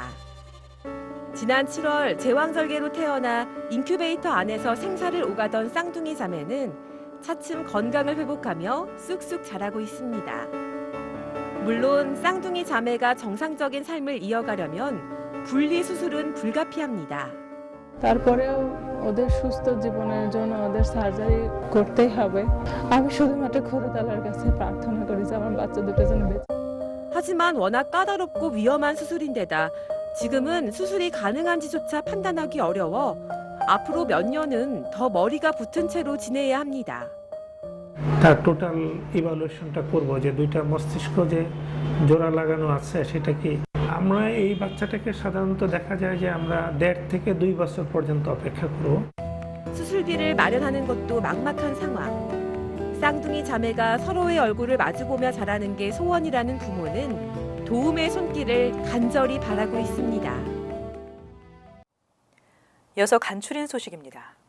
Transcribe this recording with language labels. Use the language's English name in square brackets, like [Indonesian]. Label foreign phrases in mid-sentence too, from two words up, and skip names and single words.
[Korean] 지난 7월 제왕절개로 태어나 인큐베이터 안에서 생사를 오가던 쌍둥이 자매는 차츰 건강을 회복하며 쑥쑥 자라고 있습니다. 물론 쌍둥이 자매가 정상적인 삶을 이어가려면 분리수술은 불가피합니다. [Bangla] তারপরেও ওদের সুস্থ জীবনের জন্য ওদের সার্জারি করতেই হবে। আমি শুধুমাত্র খোদাতাআলার কাছে প্রার্থনা করি যে আমার বাচ্চা দুটো যেন বেঁচে। [Korean] 하지만 워낙 까다롭고 위험한 수술인데다 지금은 수술이 가능한지조차 판단하기 어려워 앞으로 몇 년은 더 머리가 붙은 채로 지내야 합니다. [Bangla] তার [English] total evaluationটা [Bangla] করব যে দুইটা মস্তিষ্ক যে জোড়া লাগানো আছে সেটা কি আমরা এই বাচ্চাটাকে সাধারণত দেখা যায় যে আমরা 1.5 থেকে 2 বছর পর্যন্ত অপেক্ষা করব [Korean] 수술비를 마련하는 것도 막막한 상황. 쌍둥이 자매가 서로의 얼굴을 마주보며 자라는 게 소원이라는 부모는 도움의 손길을 간절히 바라고 있습니다. 이어서 간추린 소식입니다.